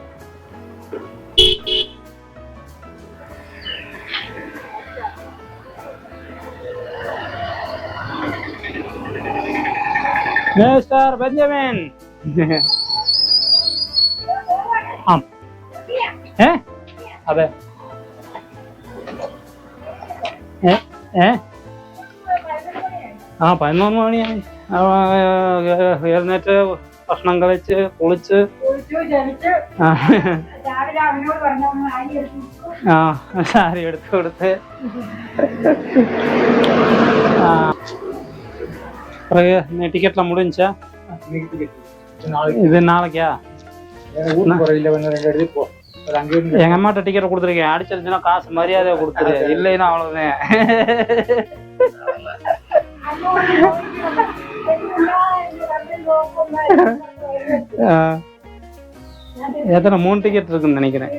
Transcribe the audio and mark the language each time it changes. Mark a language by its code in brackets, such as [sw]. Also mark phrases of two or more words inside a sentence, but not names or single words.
[ta] மிஸ்டர் பெஞ்சமின். [ml] ஆம் അതെ 11 മണിയായി. എഴുന്നേറ്റ് ഭക്ഷണം കഴിച്ച് കുളിച്ച് സാരി എടുത്ത് കൊടുത്ത് [ta] நீ டிக்கெட்லாம் முடிஞ்சா? இது நாளைக்கா? எங்க அம்மாட்ட டிக்கெட் கொடுத்துருக்கேன். அடிச்சிருச்சுன்னா காசு மரியாதையா கொடுத்துரு, இல்லைன்னா அவ்வளவுதான். எத்தனை 3 டிக்கெட் இருக்குன்னு நினைக்கிறேன்.